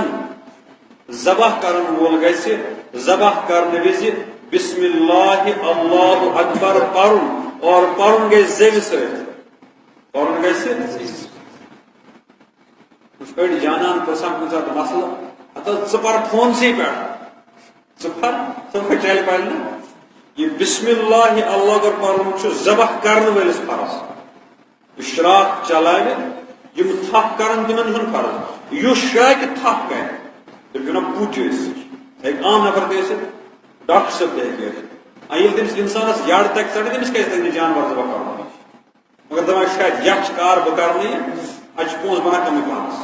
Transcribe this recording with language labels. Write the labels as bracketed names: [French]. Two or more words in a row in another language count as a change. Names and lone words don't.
[Kashmiri] ذبح کرن وول گژھِ ذبح کرنہٕ وِزِ [Arabic] بسم اللہ اللہ اکبر [Kashmiri] پرن اور پرن گژھِ زیوِ سۭتۍ. پرن گژھِ أڑۍ جانان پرژھان کُنہِ ساتہٕ مسلہٕ ہتا ژٕ پر فونسٕے پٮ۪ٹھ ژٕ پھٹرالہِ پرِ نہ یہ [Arabic] بسم اللہ اللہ اکبر [Kashmiri] پرن چھُ ذبح کرن وٲلِس فرض. شراکھ چلاوِ یم تھپھ کرن تمن چھُنہٕ فرض. یُس شراکہِ تھپھ کرِ تٔمِس چھُ ونان پُج ٲسِتھ ہیٚکہِ عام نفر تہِ ٲسِتھ ڈاکٹر صٲب تہِ ہیٚکہِ ٲسِتھ. ییٚلہِ تٔمِس اِنسانس یڈ تگہِ ژٹٕنۍ تٔمِس کیازِ تگہِ نہٕ جانور ذبح کرُن مگر دپان شاید یتھ کار بہٕ کرنہٕ یہِ اتہِ چھِ پونٛسہٕ بنان کمٕے پہنس.